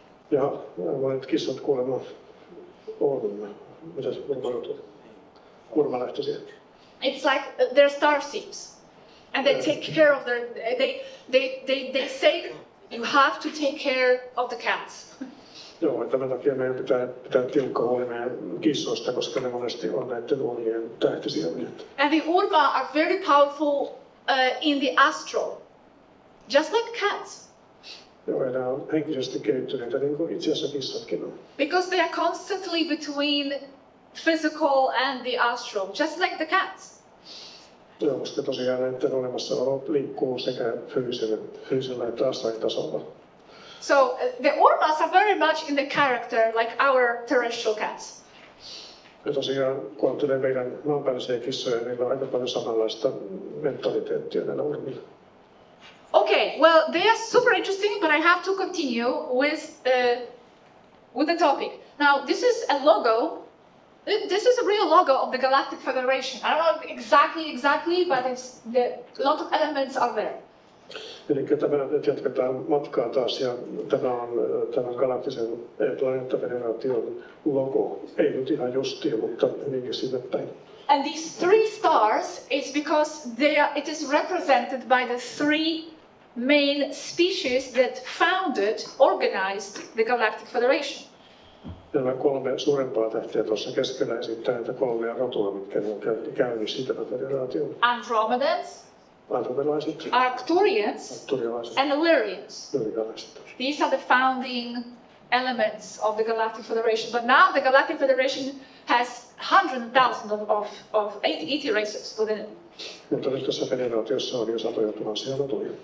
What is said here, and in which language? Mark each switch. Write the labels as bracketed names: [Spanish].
[Finnish] Ja monet kissat kuulemma on, mitä se urmalähtöisiä. [English] It's like they're starseeds. And they take care of they say you have to take care of the cats. [Finnish] Joo, tämän takia meidän pitää tiukka huoli meidän kissoista, koska ne monesti on näiden unien tähtisieluja. [English] And the urma are very powerful in the astral, just like cats. [Finnish] Joo, ja nämä on henkisesti kehittyneitä, niin kuin itse asiassa kissatkin on. [English] Because they are constantly between physical and the astral, just like the cats. [Finnish] Joo, koska tosiaan näiden olemassaolo liikkuu sekä fyysisellä että astraalitasolla. [English] So the urmas are very much in the character like our terrestrial cats. [Finnish] Ja tosiaan, kun ajattelee meidän maanpäällisiä kissoja, niin niillä on aika paljon samanlaista mentaliteettia näillä urmilla. [English] Okay, well, they are super interesting, but I have to continue with the topic. Now, this is a logo. This is a real logo of the Galactic Federation. I don't know exactly, but a lot of elements are there. [Finnish] Eli nyt jatketaan matkaa taas, ja tämä on tämän galaktisen planeettafederaation logo. Ei nyt ihan justiin, mutta hyvinkin sinne päin. [English] And these 3 stars is because it is represented by the 3 main species that organized the Galactic Federation. [Finnish] Nämä 3 suurempaa tähtiä tuossa keskellä esittää näitä 3 rotua, mitkä on käynnissä tämän federaation. [English] Andromedans, [Finnish] Andromelaiset, [English] Arcturians, and Illyrians. These are the founding elements of the Galactic Federation. But now the Galactic Federation has 100,000 of ET races within it. [Finnish] Mutta nyt tässä federaatiossa on jo satoja tuhansia rotuja.